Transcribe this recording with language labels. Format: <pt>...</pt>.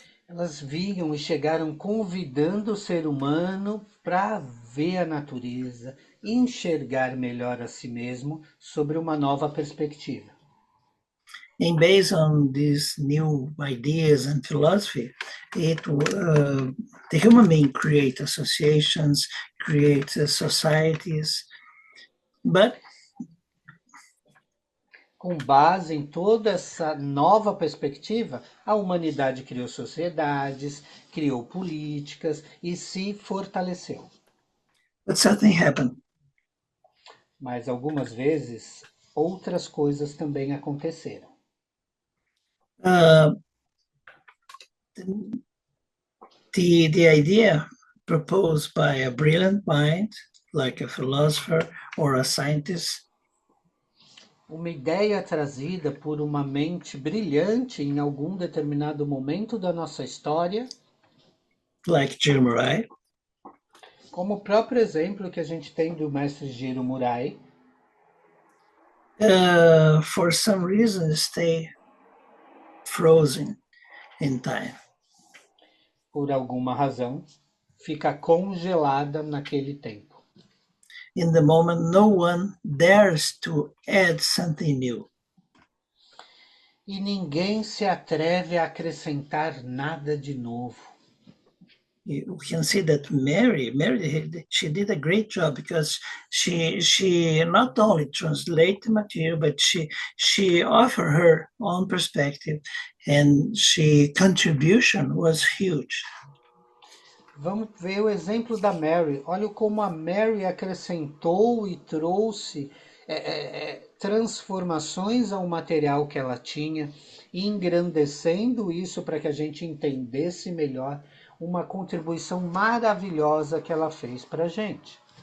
<pt>Elas vinham e chegaram convidando o ser humano para ver a natureza, enxergar melhor a si mesmo sobre uma nova perspectiva.</pt> <en>And based on these new ideas and philosophy, the human being create associations, create societies, but</en> <pt>Com base em toda essa nova perspectiva, a humanidade criou sociedades, criou políticas e se fortaleceu.</pt> <en>but something happened.</en> <pt>Mas algumas vezes outras coisas também aconteceram.</pt> <en>Uh, the idea proposed by a brilliant mind, like a philosopher or a scientist,</en> <pt>Uma ideia trazida por uma mente brilhante em algum determinado momento da nossa história,</pt> <en>like Jim Murai,</en> <pt>como o próprio exemplo que a gente tem do mestre Jiro Murai,</pt> <en>for some reason stay frozen in time.</en> <pt>por alguma razão, fica congelada naquele tempo.</pt> <en>In the moment, no one dares to add something new.</en> <pt>E ninguém se atreve a acrescentar nada de novo.</pt> <en>You can see that Mary, she did a great job because she not only translated the material, but she offered her own perspective, and she contribution was huge.</en> <pt>Vamos ver o exemplo da Mary. Olha como a Mary acrescentou e trouxe transformações ao material que ela tinha, engrandecendo isso para que a gente entendesse melhor uma contribuição maravilhosa que ela fez para a gente.</pt>